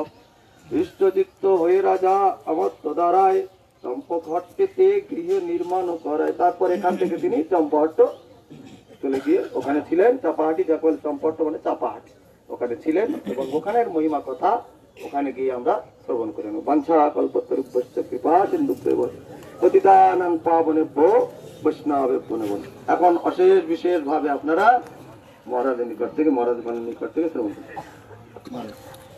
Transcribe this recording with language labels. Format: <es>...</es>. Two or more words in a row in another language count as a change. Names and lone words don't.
<bn>ইষ্টচিত্ত হয়ে রাজা অমর্ত্য দ্বারায়, চম্পহট্টেতে গৃহে নির্মাণ করায়। তারপর এখান থেকে তিনি চম্পহট্ট চলে গিয়ে ওখানে ছিলেন। চাপাহাটি, যাকে চম্পহট্ট মানে চাপাহাটি, ওখানে ছিলেন এবং ওখানের মহিমা কথা ওখানে গিয়ে আমরা শ্রবণ করে নেব।</bn> <sa>বাঞ্ছা কল্পতরুভ্যশ্চ কৃপা সিন্ধুভ্যেব পতিতানাং পাবনেভ্যো বৈষ্ণবেভ্যো নমো।</sa> <bn>এখন অশেষ বিশেষ ভাবে আপনারা মহারাজের নিকট থেকে, মহারাজ বাণীর নিকট থেকে শ্রবণ করুন।</bn>